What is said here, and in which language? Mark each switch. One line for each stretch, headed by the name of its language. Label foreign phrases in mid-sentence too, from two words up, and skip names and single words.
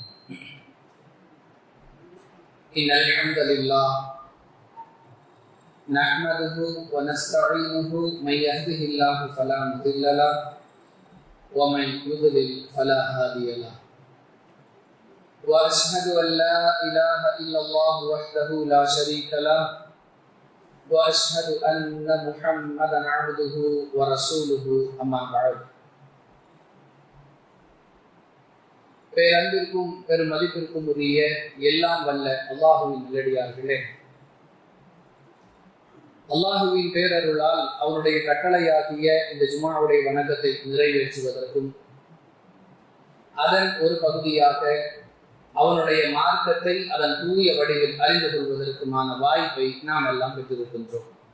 Arabic: إن الحمد لله نحمده ونستعينه من يهده الله فلا مضل له ومن يضلل فلا هادي له وأشهد أن لا إله إلا الله وحده لا شريك له وأشهد أن محمدا عبده ورسوله أما بعد.
Tamil: பேரன்பிற்கும் பெரும் மதிப்பிற்கும் உரிய எல்லாம் வல்ல அல்லாஹுவின் நல்லடியார்களே, அல்லாஹுவின் பேரருளால் அவனுடைய கட்டளையாகிய இந்த ஜுமாவுடைய வணக்கத்தை நிறைவேற்றுவதற்கும் அதன் ஒரு பகுதியாக அவனுடைய மார்க்கத்தை அதன் தூய வடிவில் அறிந்து கொள்வதற்குமான வாய்ப்பை நாம் எல்லாம் பெற்றிருக்கின்றோம்.